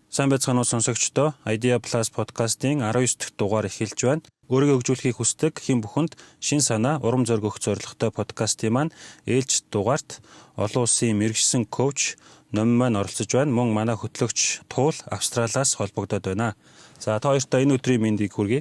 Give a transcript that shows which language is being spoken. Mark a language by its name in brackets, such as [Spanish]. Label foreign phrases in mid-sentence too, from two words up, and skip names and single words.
[Mongolian] Сайн байцгаана уу сонсогчдоо. Idea Plus podcast-ийн 19 дахь дугаар эхэлж байна. Өөрийгөө хөгжүүлэхийг хүсдэг хэн бүхэнд шин санаа, урам зориг өгөх зорилготой подкастын маань ээлж дугаарт олон улсын мэргэжсэн коуч Номин маань оролцож байна. Мөн манай хөтлөгч Туул Австралиас холбогдоод байна. За та хоёртаа энэ өдрийн мэндийг хүргэе.